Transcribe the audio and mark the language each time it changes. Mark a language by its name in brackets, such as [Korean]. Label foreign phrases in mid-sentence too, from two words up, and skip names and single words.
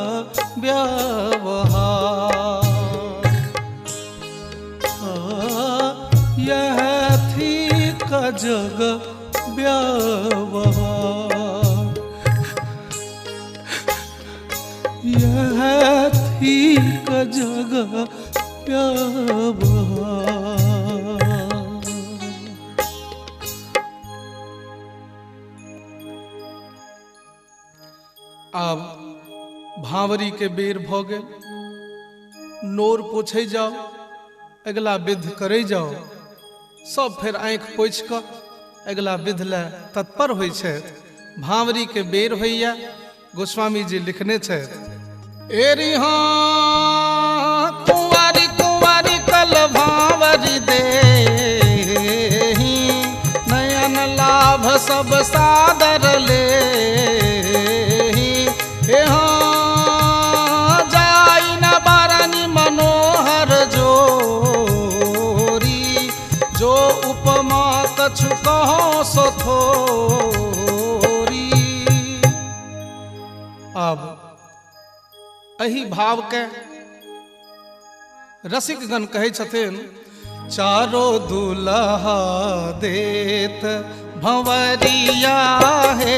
[Maithili] व्यवहार, यह थी क जग व्यवहार, यह थी क जग व्यवहार। आब भावरी के बेर भ गेल, नोर पोछे जाओ, अगला विध करे जाओ, सब फिर आँख पोछि कऽ अगला विध ले तत्पर होइ छथि। भावरी के बेर होइया, गोस्वामी जी लिखने छथि। [Awadhi] एरी हाँ कुंवारी कुंवारी कल भावरी देहि, नयन लाभ सब सादर लेहि। हे हाँ जाई न बारनी मनोहर जोरी, जो उपमा कछु कहो सो थोरी। [Maithili] अब एही भाव के रसिकगण कहै छथिन। चारो दुल्हा देत भंवरिया है,